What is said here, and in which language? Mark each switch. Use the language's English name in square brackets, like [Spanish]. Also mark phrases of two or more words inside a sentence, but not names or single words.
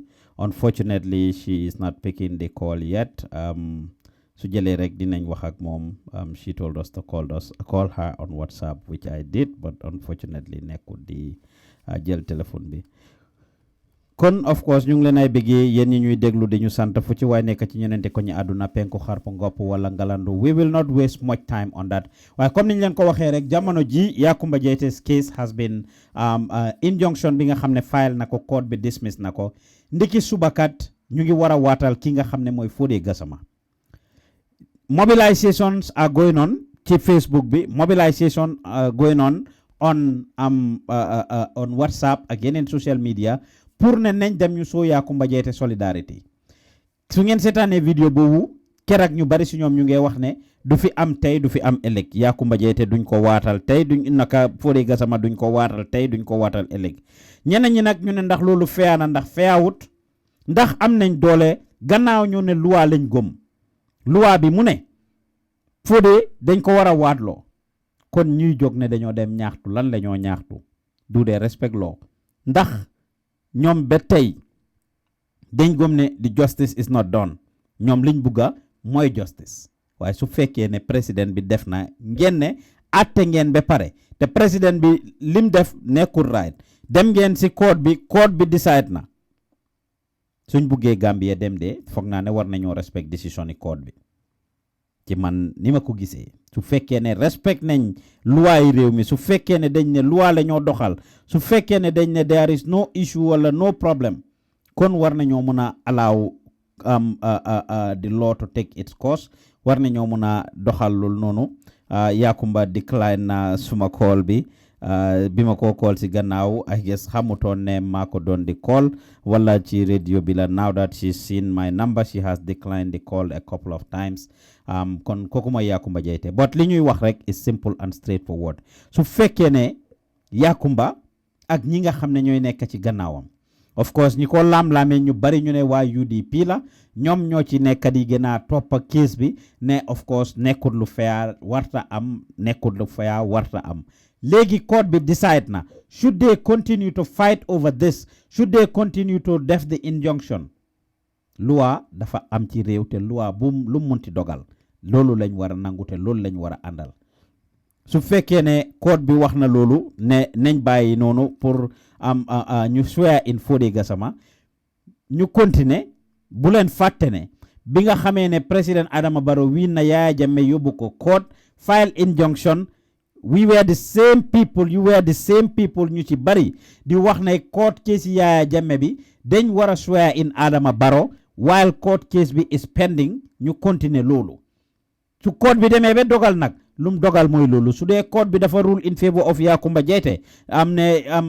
[English] Unfortunately she is not picking the call yet. [Wolof] Su jëlee rek dinañ wax ak moom. [English] She told us to call her on WhatsApp which I did but unfortunately [Wolof] nekkul di jël téléphone bi. Kon [English] of course [Wolof] ñu ngi leen ay bëggee yéen ñi ñuy déglu di ñu sant fu ci waay nekk ci ñenente ko ñu àdduna penku xarpu ngopp wala ngalandu [English] we will not waste much time on that [Wolof] waaye comme niñ leen ko waxee rek jamono ji Yakumba Jete's [English] case has been injunction [Wolof] bi nga xam ne file na ko court bi dismiss na ko ndiki subakat ñu ngi war a waatal ki nga xam ne mooy Fodé Gassama [English] mobilizations are going on [Wolof] ci Facebook bi [English] mobilisation going on on [Wolof] WhatsApp ak yeneen [English] social media [Wolof] pour ne nañ dem ñu soo Yakumba Jaiteh solidarity su ngeen seetaanee vidéo boobu keroog ñu bari si ñoom ñu ngi wax ne du fi am tey du fi am ëllëg Yakumba Jaiteh duñ ko waatal tey duñ naka Fodé Gassama duñ ko waatal tey duñ ko waatal ëllëg ñeneen ñi nag ñu ne ndax loolu feya na ndax feyawut ndax am nañ doole gannaaw ñu ne loi lañ gëm loi bi mu ne Fodé dañ ko war a waatloo kon ñuy jóg ne dañoo dem ñaxtu lan la ñoo ñaxtu du dee [English] respect law [Wolof] ndax ñoom ba tey dañ gëm ne [English] the justice is not done [Wolof] ñoom liñ bugga mooy justice waaye su fekkee ne président bi def na ngeen ne atte ngeen ba pare te président bi lim def nekkul right dem ngeen si code bi decide na suñ buggee Gambie dem de foog naa ne war nañoo respect décision yi code bi ci man ni ma ko gisee su fekkee ne respect nañ loi yi réew mi su fekkee ne dañ ne loi la ñoo doxal su fekkee ne dañ ne [English] there is no issue [Wolof] wala [English] no problem [Wolof] kon war nañoo mën a allow [English] the law to take its course [Wolof] war nañoo mën a doxal loolu noonu Yakumba decline na suma call bi bi ma ko call si gannaaw [English] I guess [Wolof] xamutoon ne maa ko doon di [English] call [Wolof] wala ci radio bi la [English] now that she's seen my number she has declined the call a couple of times [Wolof] kon kooku mooy Yakumba Jaiteh but li ñuy wax rek [English] is simple and straightforward [Wolof] su fekkee ne Yakumba ak ñi nga xam ne ñooy nekk ci gannaawam [English] of course [Wolof] ñi ko laam-laamee ñu bari ñu ne waa UDP la ñoom ñoo ci nekk di gën a toppa case bi ne of course nekkul lu fair warta am nekkul lu fair warta am léegi court bi decide na [English] should they continue to fight over this should they continue to [Wolof] def [English] the injunction [Wolof] loi dafa am ci réew te loi bu lu munti dogal loolu lañ war a nangu te loolu lañ war a àndal su fekkee ne court bi wax na loolu ne nañ bàyyi noonu pour ñu [English] swear in [Wolof] Fodé Gassama ñu continuer bu leen fàtte ne bi nga xamee ne président Adama Barrow wiin na Yaya Jammeh yóbbu ko court [English] file injunction we were the same people you were the same people [Wolof] ñu ci bari di wax ne court case Yaya Jammeh bi dañ war a [English] swear in [Wolof] Adama Barrow while court case bi [English] is pending [Wolof] ñu continuer loolu su court bi demee ba dogal nag lum dogal mooy loolu su dee court bi dafa [English] rule in favor of [Wolof] Yakumba Jaiteh am ne